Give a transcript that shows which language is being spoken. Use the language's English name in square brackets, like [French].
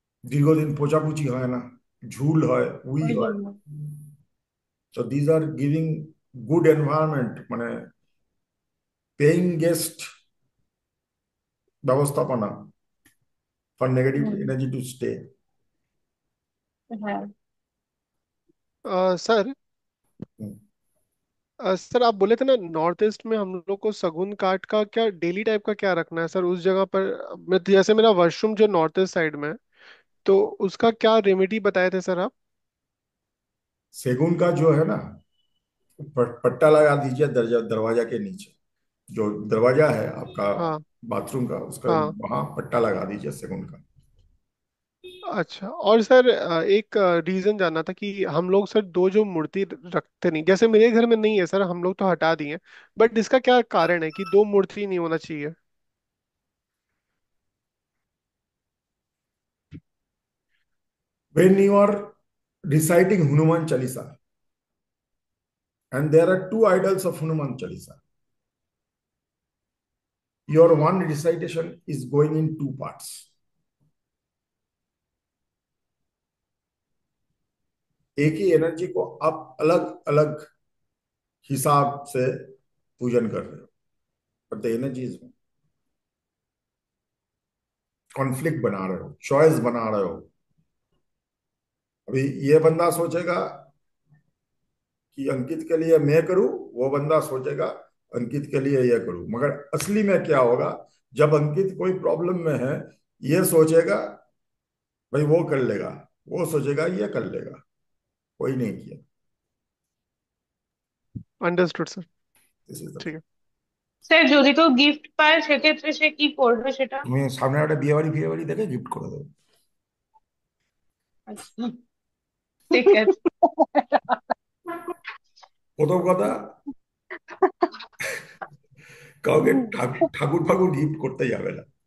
[Bangla] দীর্ঘদিন পোছাপুছি হয় না, ঝুল হয়, উই ওই হয়। জন্য। [English] তো these are giving good environment, [Bangla] মানে [English] Paying guest ব্যবস্থাপনা for negative hmm. Energy to stay. [Bangla] হ্যাঁ। [Hindi] सर सर आप बोले थे ना नॉर्थ ईस्ट में हम लोग को सगुन काट का क्या डेली टाइप का क्या रखना है सर उस जगह पर। मैं जैसे मेरा वॉशरूम जो नॉर्थ ईस्ट साइड में है, तो उसका क्या रेमेडी बताए थे सर आप। सेगुन का जो है ना, पट्टा लगा दीजिए दरवाजा के नीचे, जो दरवाजा है आपका हाँ बाथरूम का, उसका हाँ। वहां पट्टा लगा दीजिए सेगुन का। अच्छा और सर एक रीजन जानना था कि हम लोग सर दो जो मूर्ति रखते नहीं, जैसे मेरे घर में नहीं है सर, हम लोग तो हटा दिए, बट इसका क्या कारण है कि दो मूर्ति नहीं होना चाहिए। [English] When you are reciting Hanuman Chalisa, and there are two idols of Hanuman Chalisa, your one recitation is going in two parts. [Hindi] एक ही एनर्जी को आप अलग अलग हिसाब से पूजन कर रहे हो, [English] but the energy is [Hindi] conflict बना रहे हो, चॉइस बना रहे हो। अभी ये बंदा सोचेगा कि अंकित के लिए मैं करूं, वो बंदा सोचेगा अंकित के लिए ये करूं, मगर असली में क्या होगा, जब अंकित कोई प्रॉब्लम में है, ये सोचेगा भाई वो कर लेगा, वो सोचेगा ये कर लेगा, कोई नहीं किया। [English] Understood sir. This is the [Hindi] ठीक [English] Thing. [Hindi] है। [Bangla] স্যার যদি কেউ গিফট পায় সেক্ষেত্রে সে কি করবে সেটা? তুমি সামনে একটা বিয়ে বাড়ি ফিয়ে বাড়ি দেখে গিফট করে দেবে। আচ্ছা, ঠিক আছে। প্রথম কথা, কাউকে ঠাকুর ঠাকুর গিফট করতে যাবে না।